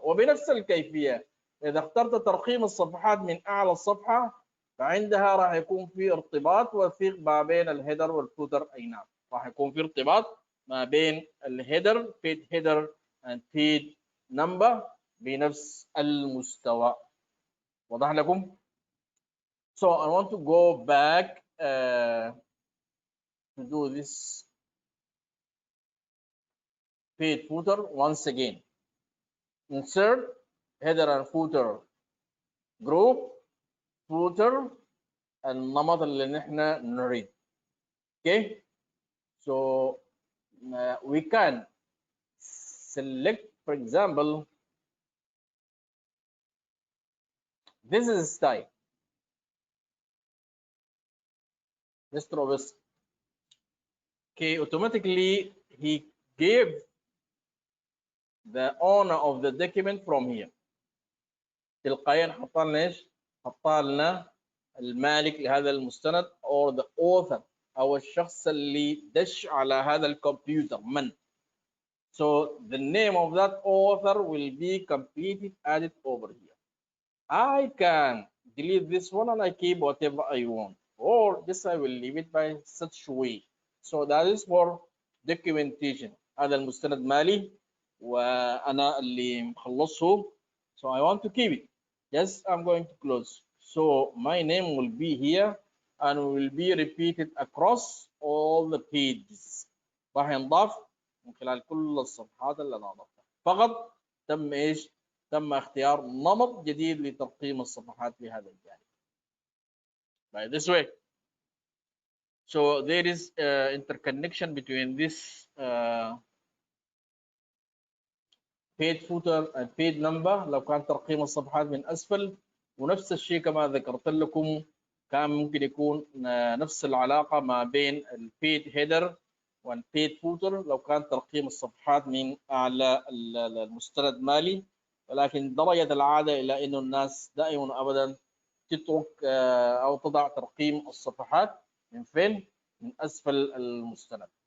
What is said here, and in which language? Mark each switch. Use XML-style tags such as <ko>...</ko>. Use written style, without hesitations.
<ar>وبنفس الكيفية اذا اخترت ترقيم الصفحات من اعلى الصفحة فعندها راح يكون في ارتباط وثيق ما بين الهيدر والفوتر. اي نعم راح يكون في ارتباط ما بين الهيدر</ar> <en>page header and page number</en> <ar>بنفس المستوى. واضح لكم؟</ar> <en>So I want to go back to do this page footer once again. Insert header and footer group footer</en> <ar>النمط اللي نحن نريد.</ar> <en>Okay, so we can select, for example, this is style. Mr. Obis. Okay, automatically he gave the owner of the document from here.</en> <ar>تلقائيا حط لنا ايش؟ حط لنا المالك لهذا المستند</ar> <en>or the author</en> <ar>او الشخص اللي دش على هذا الكمبيوتر من.</ar> <en>So the name of that author will be completely added over here. I can delete this one and I keep whatever I want, or this I will leave it by such way. So that is for documentation.</en> <ar>هذا المستند مالي وأنا اللي مخلصه.</ar> <en>So I want to keep it. Yes, I'm going to close. So my name will be here and will be repeated across all the pages.</en> <ar>راح ينضاف من خلال كل الصفحات اللي أنا أضفتها. فقط تم إيش؟ تم اختيار نمط جديد لترقيم الصفحات في هذا الجانب.</ar> <en>By this way. So there is interconnection between this page footer and page number</en> <ar>لو كان ترقيم الصفحات من أسفل. ونفس الشيء كما ذكرت لكم كان ممكن يكون نفس العلاقة ما بين البيج هيدر والبيج فوتر لو كان ترقيم الصفحات من أعلى المستند مالي. ولكن درجة العادة إلى إنه الناس دائما أبدا تترك أو تضع ترقيم الصفحات من فين؟ من أسفل المستند.</ar>